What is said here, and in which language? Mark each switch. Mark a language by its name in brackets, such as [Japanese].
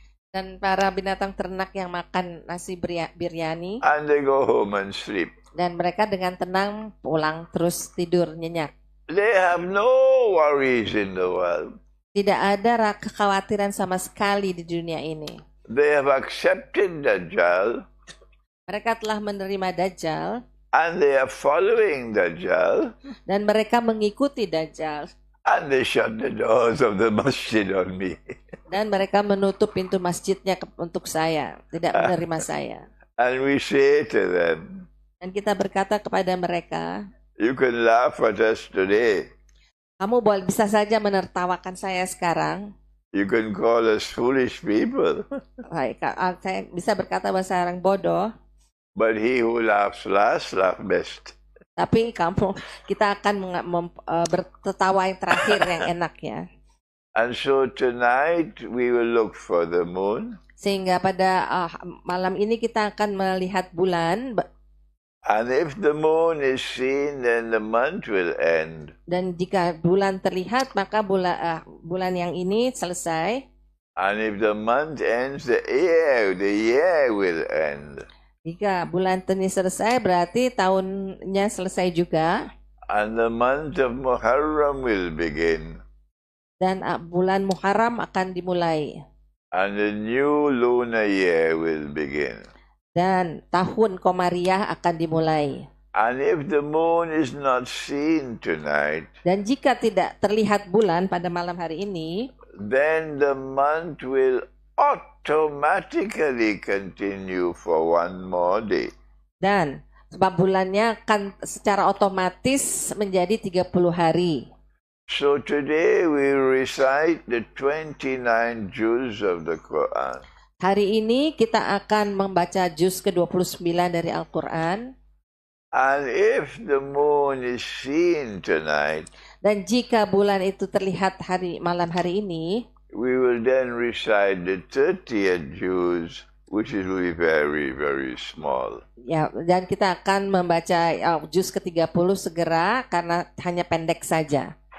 [Indonesian] Dan para binatang ternak yang makan nasi biryani. [English] And they go home and sleep. [Indonesian] Dan mereka dengan tenang pulang terus tidur nyenyak. [English] They have no worries in the world. [Indonesian] Tidak ada kekhawatiran sama sekali di dunia ini. [English] They have accepted Dajjal. [Indonesian] Mereka telah menerima Dajjal. [English] And they are following Dajjal. [Indonesian] Dan mereka mengikuti Dajjal. [English] And they shut the doors of the masjid on me. [Indonesian] Dan mereka menutup pintu masjidnya untuk saya, tidak menerima saya. [English] And we say to them, [Indonesian] dan kita berkata kepada mereka, [English] you can laugh at us today. [Indonesian] Kamu bisa saja menertawakan saya sekarang. [English] You can call us foolish people. [Indonesian] Saya bisa berkata bahasa orang bodoh. [English] But he who laughs last, laughs best. [Indonesian] Tapi kita akan bertertawa yang terakhir yang enak ya. [English] And so tonight we will look for the moon. [Indonesian] Sehingga pada malam ini kita akan melihat bulan. [English] And if the moon is seen, then the month will end. [Indonesian] Dan jika bulan terlihat, maka bulan yang ini selesai. [English] And if the month ends, the year will end. [Indonesian] Jika bulan ini selesai, berarti tahunnya selesai juga. [English] And the month of Muharram will begin. [Indonesian] Dan bulan Muharram akan dimulai. [English] And the new lunar year will begin. [Indonesian] Dan tahun Komariah akan dimulai. [English] And if the moon is not seen tonight, [Indonesian] dan jika tidak terlihat bulan pada malam hari ini, [English] then the month will automatically continue for one more day. [Indonesian] Dan sebab bulannya akan secara otomatis menjadi 30 hari. [English] So today we recite the 29 juz of the Quran. [Indonesian] Hari ini kita akan membaca juz ke-29 dari Al-Quran. [English] And if the moon is seen tonight, [Indonesian] dan jika bulan itu terlihat malam hari ini, [English] we will then recite the 30th juz, which is really very, very small. [Indonesian] Ya, dan kita akan membaca juz ke-30 segera karena hanya pendek saja.